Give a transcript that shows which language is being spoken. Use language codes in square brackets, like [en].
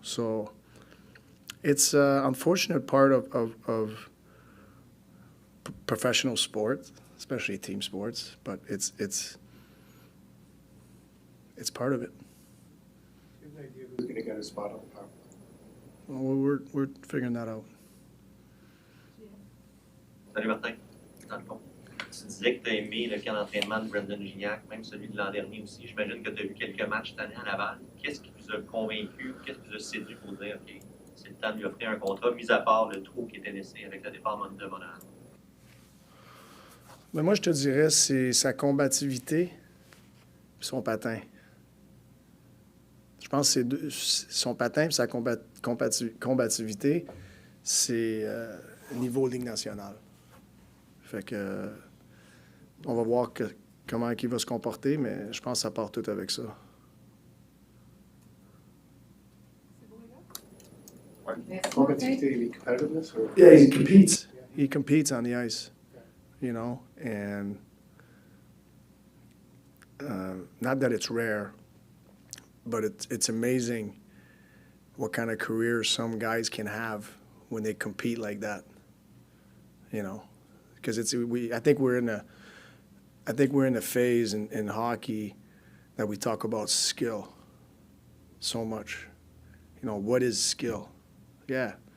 [en] So it's an unfortunate part of professional sport, especially team sports, but it's part of it. Do you have an idea who's going to get a spot on the power play? Well, we're figuring that out. [fr] Salut Martin, dans le fond. Tu disais que tu as aimé le camp d'entraînement de Brendan Gignac, même celui de l'an dernier aussi. J'imagine que tu as vu quelques matchs cette année à Laval. Qu'est-ce qui vous a convaincu, qu'est-ce qui vous a séduit pour dire, OK, c'est le temps de lui offrir un contrat, mis à part le trou qui était laissé avec le départ de Montreal? Mais moi, je te dirais, c'est sa combativité et son patin. Je pense que son patin et sa combativité, c'est niveau Ligue nationale. Fait que on va voir comment il va se comporter, mais je pense que ça part tout avec ça. [en] Combativity, you mean competitiveness? Or? Yeah, he competes. He competes on the ice, you know, and not that it's rare, but it's amazing what kind of career some guys can have when they compete like that, you know, because I think we're in a phase in hockey that we talk about skill so much. You know, what is skill? Yeah,